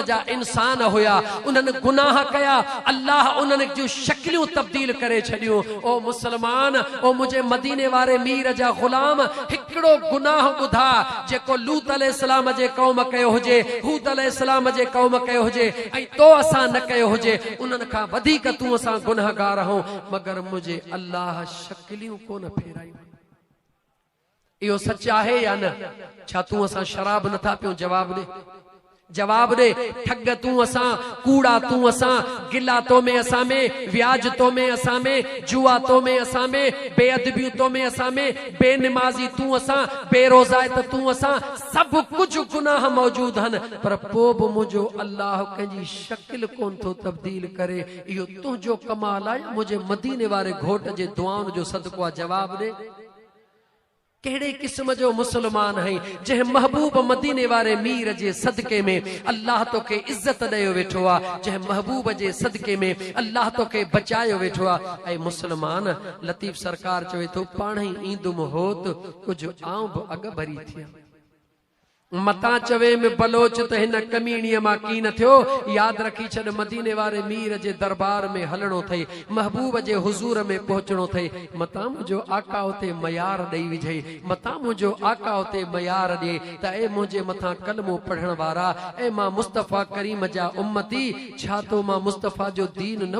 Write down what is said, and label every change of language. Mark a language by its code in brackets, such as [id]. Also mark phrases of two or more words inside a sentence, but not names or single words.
[sd] जा इंसान हुया उन्हनि गुनाह कया अल्लाह उन्हनि जूं शक्लियूं तब्दील करे छॾियूं ओ मुसलमान ओ मुझे मदीने वारे मीर जा गुलाम हिकिड़ो गुनाह ॿुधा जेको लूत अलैहिस्सलाम जे क़ौम कयो हुजे हूद अलैहिस्सलाम जे क़ौम कयो हुजे ऐं तो असां न कयो हुजे उन्हनि खां वधीक तूं असां गुनहगार आहियूं मगर मुझे अल्लाह शक्लियूं कोन फेरायूं इहो सच आहे या न छा तूं असां शराब नथा पियूं जवाब दे ठग तूं असां कूड़ा तूं असां गिला तो में असां में व्याज तो में असां में जुआ तो में असां में बेअदबियूं तो में असां में बेनमाजी तूं असां बेरोज़ायत तूं असां सब कुछ गुनाह मौजूद हन पर पोइ बि मुंहिंजो अल्लाह कंहिंजी शक्ल कोन थो तब्दील करे इहो तुंहिंजो कमाल आहे मुंहिंजे मदीने वारे घोट जे दुआउनि जो सदको आहे जवाब दे केड़े किस्म जो मुसलमान है जह महबूब मदीने वारे मीर जे सदके में अल्लाह तो के इज्जत दयो वेठो आ जह महबूब जे सदके में अल्लाह तो के बचायो वेठो आ ऐ मुसलमान लतीफ सरकार चवे तो पाणी ईंदुम होत कुछ आऊं अग भरी थिया मता चवे में बलोच त हिन कमीणीअ मां की न थियो याद रखी छॾ मदीने वारे मीर जे दरबार में हलणो थई महबूब जे हुजूर में पहुचणो थई मता मुंहिंजो आका उते मयार ॾेई विझई मता मुंहिंजो आका उते मयार ॾे त ए मुंहिंजे मथां कलमो पढ़ण वारा ए मां मुस्तफ़ा करीम जा उम्मती छा तो मां मुस्तफ़ा जो दीन न